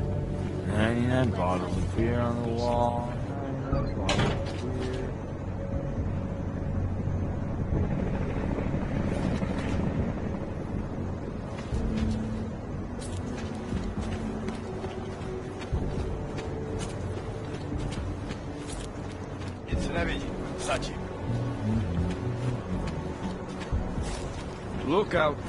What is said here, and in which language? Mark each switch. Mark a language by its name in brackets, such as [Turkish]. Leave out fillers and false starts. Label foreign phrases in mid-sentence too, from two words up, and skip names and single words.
[English] 99 bottles of beer on the wall. 99 bottles of beer. [Czech] Nic nevidím. Zatím. [English] Look out.